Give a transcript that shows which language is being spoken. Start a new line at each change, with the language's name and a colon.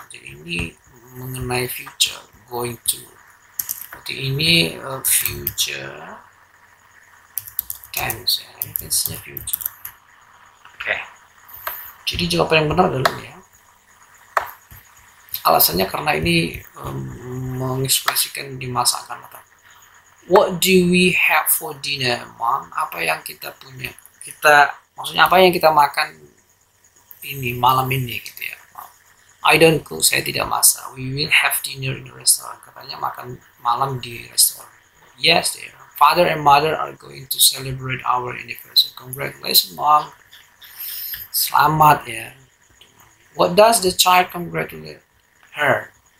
Indonesian: Jadi ini mengenai future, going to. Berarti ini future tense ya. Ini tense-nya future. Oke. Jadi jawaban yang benar adalah ya. Alasannya karena ini mengekspresikan di masa akan datang.
English: What do we have for dinner, Mom?
Indonesian: Apa yang kita punya? Maksudnya apa yang kita makan ini malam ini gitu ya.
English: I don't cook,
Indonesian: saya tidak masak.
English: We will have dinner in the restaurant.
Indonesian: Katanya makan malam di restoran.
English: Yes, dear. Father and mother are going to celebrate our anniversary. Congratulations, Mom.
Indonesian: Selamat ya.
English: What does the child congratulate her?